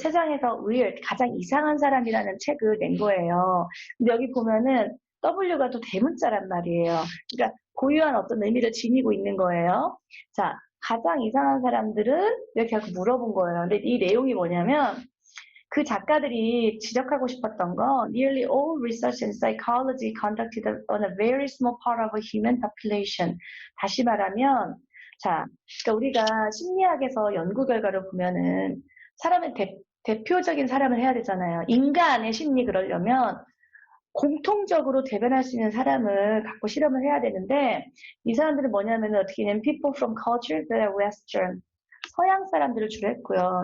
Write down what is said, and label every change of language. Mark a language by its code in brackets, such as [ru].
[ko] 세상에서 weird, 가장 이상한 사람이라는 책을 낸 거예요. 근데 여기 보면은 W가 또 대문자란 말이에요. 그러니까 고유한 어떤 의미를 지니고 있는 거예요. 자, 가장 이상한 사람들은 이렇게 하고 물어본 거예요. 근데 이 내용이 뭐냐면 그 작가들이 지적하고 싶었던 건 [en] nearly all research in psychology conducted on a very small part of a human population. [ko] 다시 말하면 자, 그러니까 우리가 심리학에서 연구 결과를 보면은 사람의 대표적인 사람을 해야 되잖아요. 인간의 심리 그러려면 공통적으로 대변할 수 있는 사람을 갖고 실험을 해야 되는데 이 사람들은 뭐냐면은 어떻게 했냐면 [en] people from cultures that are western [ko] 서양 사람들을 주로 했고요.